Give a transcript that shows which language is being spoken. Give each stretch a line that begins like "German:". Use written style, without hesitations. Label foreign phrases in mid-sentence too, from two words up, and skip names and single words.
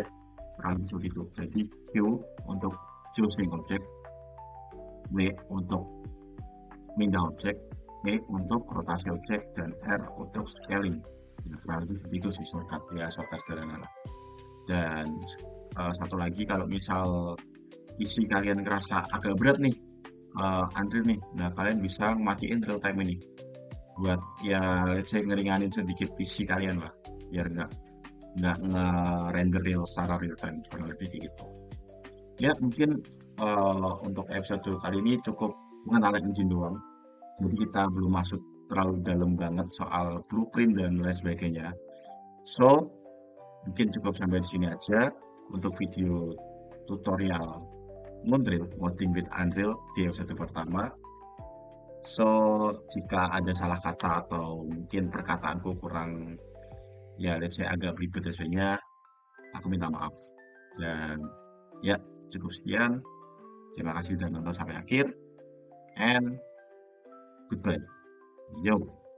Indonesian: Kurang lebih seperti itu. Jadi Q untuk
English: choosing object,
Indonesian: W untuk pindah objek, E untuk rotasi objek, dan R untuk scaling. Nah, kurang lebih seperti itu sih shortcut sederhana. Dan satu lagi, kalau misal isi kalian ngerasa agak berat nih, Unreal nih, nah kalian bisa matiin
English: real time
Indonesian: ini buat ya
English: let's say
Indonesian: ngeringanin sedikit PC kalian lah, biar nggak nge-render real secara real time, kurang lebih kayak gitu. Ya mungkin untuk episode kali ini cukup mengenalkan engine doang, jadi kita belum masuk terlalu dalam banget soal blueprint dan lain sebagainya. So mungkin cukup sampai di sini aja untuk video tutorial
English: modding with Unreal
Indonesian: di episode pertama. So jika ada salah kata atau mungkin perkataanku kurang ya
English: let's say
Indonesian: agak ribet dan sebagainya, aku minta maaf. Dan ya cukup sekian. Terima kasih sudah nonton sampai akhir,
English: and goodbye. Yo.